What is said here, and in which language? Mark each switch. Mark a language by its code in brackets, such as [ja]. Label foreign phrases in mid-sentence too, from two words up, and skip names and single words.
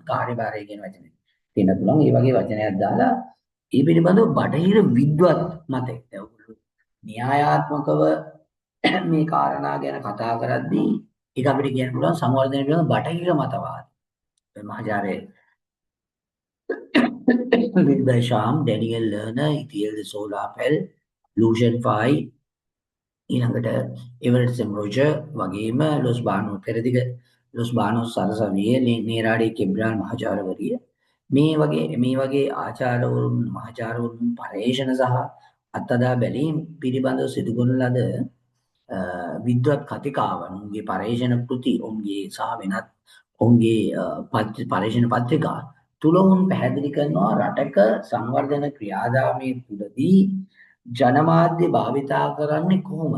[si] කාර්යභාරය කියන වචනේ දෙන්න පුළුවන්. ඒ වගේ වචනයක් දාලා ඒ පිළිබඳව බටහිර විද්වත් මතයක්. දැන් ඔයගොල්ලෝ න්‍යායාත්මකව මේ කාරණා ගැන කතා කරද්දී ඒක අපිට කියන්න පුළුවන් සංවර්ධනය පිළිබඳ බටහිර මතවාද. මහාචාර්ය Wilbur Sham, Daniel Lerner, Ethiel de Sola Pell, Lucian Fay ඊළඟට එවරට් සෙම්රෝජර් වගේම ලොස් බානෝ පෙරදිග ලොස් බානෝ සරසවිය නේරාඩේ කෙබ්‍රාන් මහාචාර්යවරිය මේ වගේ ආචාර්යවරුන් මහාචාර්යවරුන් පරේෂණ සහ අත්අදා බැලීම් පිළිබඳව සිදු කරන ලද විද්වත් කතිකාවන් උන්ගේ පරේෂණ කෘති උන්ගේ සහ වෙනත් උන්ගේ පරේෂණ පත්‍රිකා තුල උන් පැහැදිලි කරනවා රටක සංවර්ධන ක්‍රියාදාමයේ තුලදී ජනමාධ්‍ය භාවිතා කරන්නේ කොහොමද?